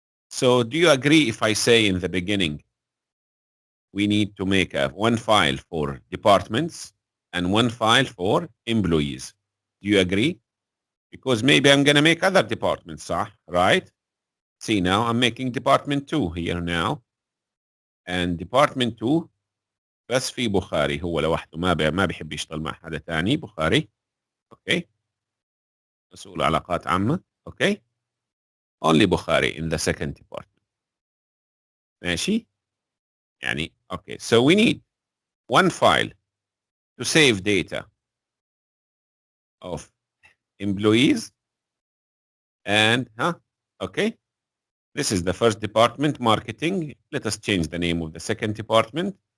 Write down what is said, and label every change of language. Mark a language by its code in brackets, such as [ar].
[en] So do you agree if I say in the beginning, we need to make one file for departments and one file for employees? Do you agree? Because maybe I'm going to make other departments, right? See now, I'm making department 2 here now. And department 2 [ar] بس في بخاري هو لوحده ما بيحب يشتغل مع حدا تاني بخاري. Okay. مسؤول علاقات عامة. Okay. [en] Only Bukhari in the second department. [ar] ماشي؟ يعني okay. [en] So we need one file to save data of employees and okay. This is the first department, marketing. Let us change the name of the second department.